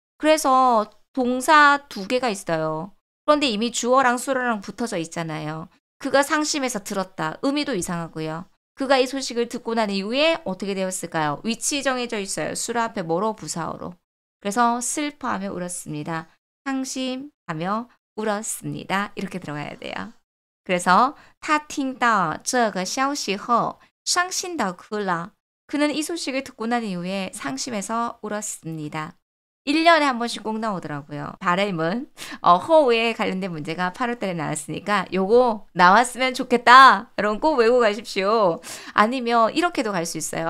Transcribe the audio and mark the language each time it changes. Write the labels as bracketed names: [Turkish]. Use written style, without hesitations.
[Korean] 그래서 동사 2개가 있어요. 그런데 이미 주어랑 수어랑 붙어져 있잖아요. 그가 상심해서 들었다. 의미도 이상하고요. 그가 이 소식을 듣고 난 이후에 어떻게 되었을까요? 위치 정해져 있어요. 수로 앞에 뭐로? 부사어로. 그래서 슬퍼하며 울었습니다. 상심하며 울었습니다. 이렇게 들어가야 돼요. 그래서 [Chinese] 他听到这个消息后伤心地哭了. [Korean] 그는 이 소식을 듣고 난 이후에 상심해서 울었습니다. 1년에 한 번씩 꼭 나오더라고요. 발음은 허우에 관련된 문제가 8월달에 나왔으니까 요거 나왔으면 좋겠다. 여러분 꼭 외우고 가십시오. 아니면 이렇게도 갈 수 있어요.